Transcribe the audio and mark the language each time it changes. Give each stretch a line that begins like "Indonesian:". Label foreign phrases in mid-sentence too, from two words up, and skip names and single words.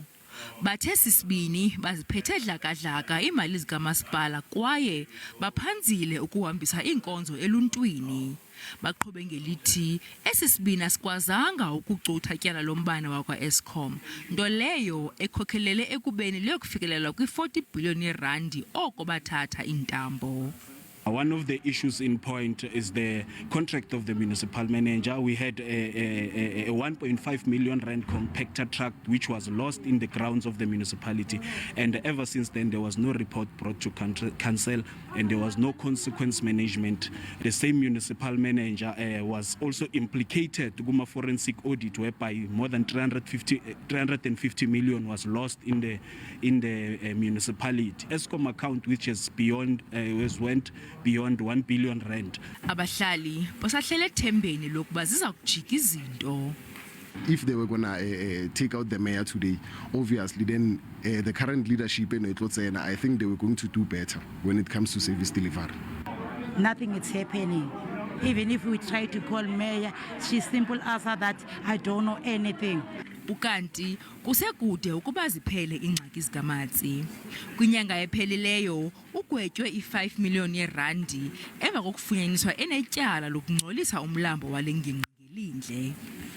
Xhosa: Bathe sisibini baziphethe dlakadlaka imali zikaMasipala kwaye baphanzile ukuhambisa iinkonzo eluntwini. Baqhube ngelithi esisibini asikwazanga ukucutha tyala lombane wakwa-Eskom, nto leyo ekhokhelele ekubeni liyokufikelela kwi-40 billion randi oko bathatha iintambo.
English: One of the issues in point is the contract of the municipal manager. We had a 1.5 million rand compactor truck which was lost in the grounds of the municipality, and ever since then there was no report brought to council and there was no consequence management. The same municipal manager was also implicated in a forensic audit whereby more than 350 million was lost in the municipality. Eskom account which is went beyond 1 billion rand.
Xhosa: Abahlali basahlele ethembeni lokuba ziza kujika izinto.
English: If they were going to take out the mayor today, obviously then the current leadership in Wombethwe, I think they were going to do better when it comes to service delivery. Nothing is happening. Even if we try to call mayor, she simple answer that I don't know anything.
Xhosa: Ukanti kusekude ukuba ziphele iingxaki zikaMatsi. Kwinyanga ephelileyo ugwetywe i-5 million randi emva kokufunyaniswa enetyala lokungcolisa umlambo wale ngingqi ngelindle.